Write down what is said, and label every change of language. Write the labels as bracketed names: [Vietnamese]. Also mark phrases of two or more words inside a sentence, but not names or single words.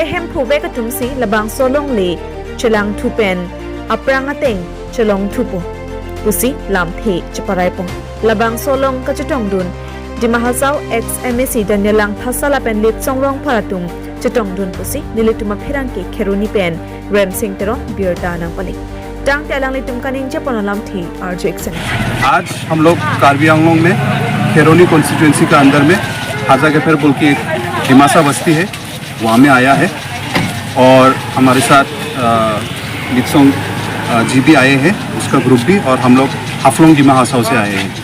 [Dimasa] hempu ve ka tum si labang so longle chelang thu pen aprang ateng chelong thu pu pusi lam the chaparai pu labang so long ka chatong dun Dimahasau ex MSc Danyalang Thasala pen lit songrong paratung chatong dun pusi nilituma phirang ke Kheroni pen Rem Singh tero biorta nang pali tang telang litum kaning japonalam thi RJX [Hindi] आज हम लोग कार्बी आंगलोंग में खेरोनी कॉन्स्टिट्यूएंसी का अंदर में हाजागेफर बोल की एक दिमासा बस्ती है, वहाँ में आया है और हमारे साथ लित्सोंग जीबी आए हैं, उसका ग्रुप भी, और हम लोग हाफलोंग दिमाहासाओ से आए हैं।